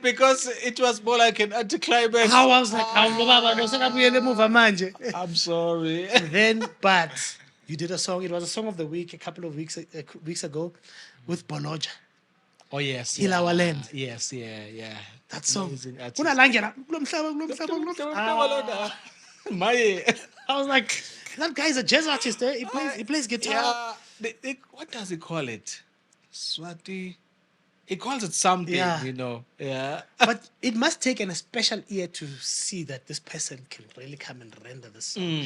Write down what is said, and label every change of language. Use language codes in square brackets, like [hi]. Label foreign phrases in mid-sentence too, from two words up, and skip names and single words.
[en] Because it was more like an anticlimax. How I was like, manje. I'm sorry. Then, but you did a song. It was a song of the week a couple of weeks ago with Bonoja. Oh yes, Heal Our Land. Yes, yeah. That song. Amazing artist. [zu] Unalangela, kulo mhlaba, kulo mhlaba, kulo mhlaba. [en] My. I was like, that guy is a jazz artist. Eh? He plays guitar. Yeah. What does he call it? Swati. He calls it something, Yeah. you know. Yeah. But it must take a special ear to see that this person can really come and render this song.